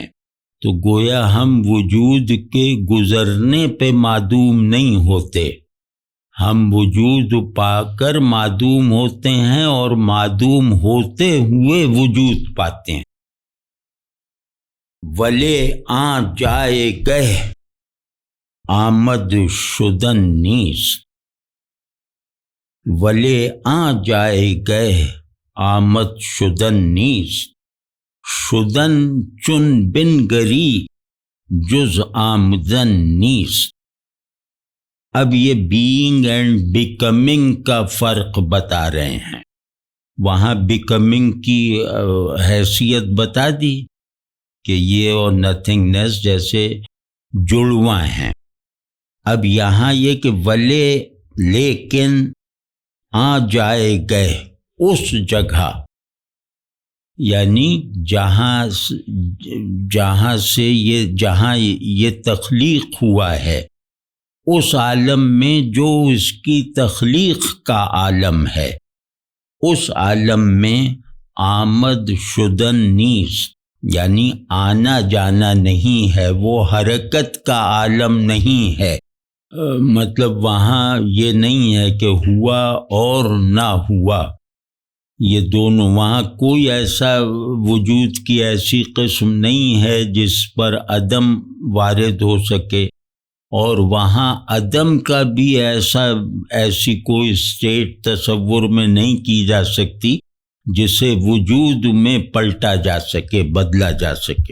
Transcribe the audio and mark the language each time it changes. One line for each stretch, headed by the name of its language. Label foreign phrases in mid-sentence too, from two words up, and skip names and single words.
Urdu: تو گویا ہم وجود کے گزرنے پہ معدوم نہیں ہوتے، ہم وجود پا کر معدوم ہوتے ہیں اور معدوم ہوتے ہوئے وجود پاتے ہیں.
Persian: ولے آ جائے گہ آمد شدن نیست، ولے آ جائے گہ آمد شدن نیست، شدن چن بن گری جز آمدن نیست.
Urdu: اب یہ
English: being and becoming
Urdu: کا فرق بتا رہے ہیں. وہاں بیکمنگ کی حیثیت بتا دی کہ یہ اور نتھنگنیس جیسے جڑواں ہیں. اب یہاں یہ کہ ولے لیکن آ جائے گئے اس جگہ، یعنی جہاں یہ تخلیق ہوا ہے، اس عالم میں جو اس کی تخلیق کا عالم ہے، اس عالم میں
Persian: آمد شدن نیست،
Urdu: یعنی آنا جانا نہیں ہے، وہ حرکت کا عالم نہیں ہے. مطلب وہاں یہ نہیں ہے کہ ہوا اور نہ ہوا، یہ دونوں، وہاں کوئی ایسا وجود کی ایسی قسم نہیں ہے جس پر عدم وارد ہو سکے، اور وہاں عدم کا بھی ایسی کوئی اسٹیٹ تصور میں نہیں کی جا سکتی جسے وجود میں پلٹا جا سکے، بدلا جا سکے.